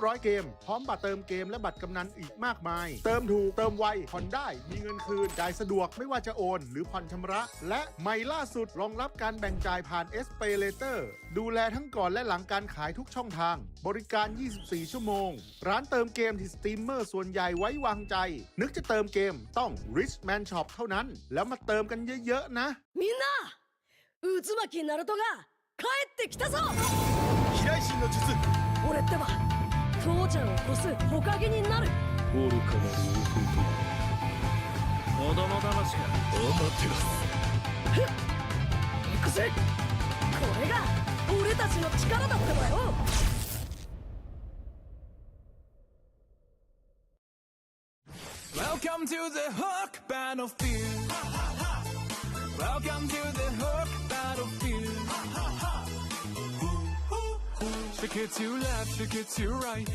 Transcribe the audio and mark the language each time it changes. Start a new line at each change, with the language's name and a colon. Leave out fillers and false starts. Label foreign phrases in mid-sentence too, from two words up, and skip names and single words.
Thai: ร้อยเกมพร้อมบัตรเติมเกมและบัตรกำนันอีกมากมาย เติมถูกเติมไวผ่อนได้มีเงินคืนจ่ายสะดวกไม่ว่าจะโอนหรือผ่อนชำระ และใหม่ล่าสุดรองรับการแบ่งจ่ายผ่าน SPay Later ดูแลทั้งก่อนและหลังการขายทุกช่องทางบริการ 24 ชั่วโมงร้านเติมเกมที่สตรีมเมอร์ส่วนใหญ่ไว้วางใจนึกจะเติมเกมต้อง Richman Shop เท่านั้นแล้วมาเติมกันเยอะๆนะ
Japanese: みんな渦巻きナルトが帰ってきたぞ飛来神の術俺ってば父ちゃんを越す火影になる愚かなる弟子供騙しがお待てろ行くぜこれが俺たちの力だってばよ
English: Welcome to the Hook Battlefield. Welcome to the Hook Battlefield. Shake it to left, shake it to right.